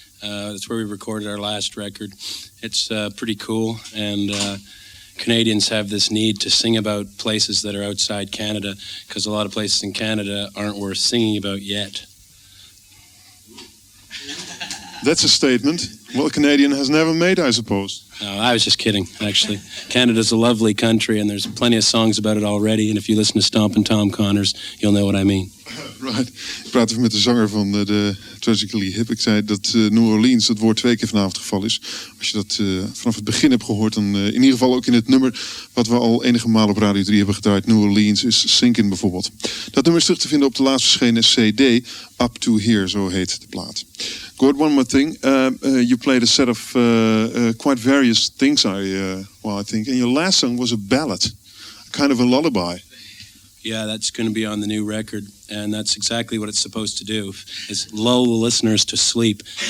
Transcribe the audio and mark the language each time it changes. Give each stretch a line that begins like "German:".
English: That's where we recorded our last record. It's pretty cool, and Canadians have this need to sing about places that are outside Canada, because a lot of places in Canada aren't worth singing about yet. That's a statement. Well, a Canadian has never made, I suppose. No, I was just kidding, actually. Canada's a lovely country, and there's plenty of songs about it already. And if you listen to Stompin' Tom Connors, you'll know what I mean. Right.
Dutch: Ik praat even met de zanger van de Tragically Hip. Ik zei dat New Orleans, dat woord 2 keer vanavond gevallen is. Als je dat vanaf het begin hebt gehoord, dan in ieder geval ook in het nummer wat we al enige malen op Radio 3 hebben gedraaid. New Orleans is Sinkin' bijvoorbeeld. Dat nummer is terug te vinden op de laatst verschenen CD, Up to Here, zo heet de plaat.
English: Gord, one more thing. You played a set of quite various things, I think. And your last song was a ballad, kind of a lullaby. Yeah, that's going to be on the new record, and that's exactly what it's supposed to do, is lull the listeners to sleep.